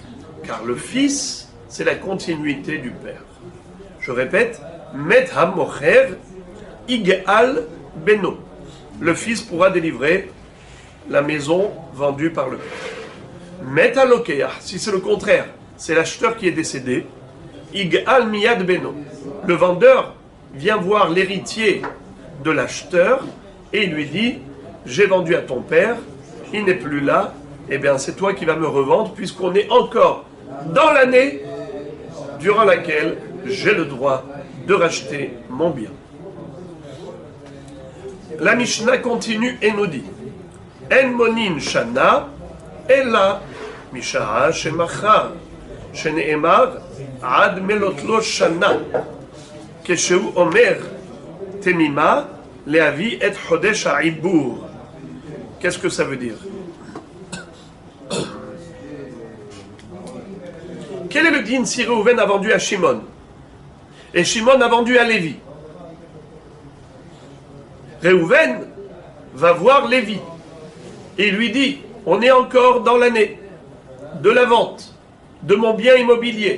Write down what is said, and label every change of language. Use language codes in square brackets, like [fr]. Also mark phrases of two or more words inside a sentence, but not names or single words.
[fr] Car le fils, c'est la continuité du père. Je répète, [he] מת המוכר יגאל בנו. [fr] Le fils pourra délivrer la maison vendue par le père. [he] מת הלוקח, [fr] si c'est le contraire, c'est l'acheteur qui est décédé, [he] יגאל מיד בנו. [fr] Le vendeur vient voir l'héritier de l'acheteur et il lui dit j'ai vendu à ton père, il n'est plus là, eh bien c'est toi qui vas me revendre puisqu'on est encore dans l'année durant laquelle j'ai le droit de racheter mon bien. La Mishnah continue et nous dit [he] אין מונין שנה אלא משעה שמכר שנאמר עד מלאת לו שנה כשהוא אומר תמימה להביא את חודש העיבור. [fr] Qu'est-ce que ça veut dire? Quel est le din si Réhouven a vendu à Shimon et Shimon a vendu à Lévi? Réhouven va voir Lévi Et il lui dit, on est encore dans l'année de la vente de mon bien immobilier.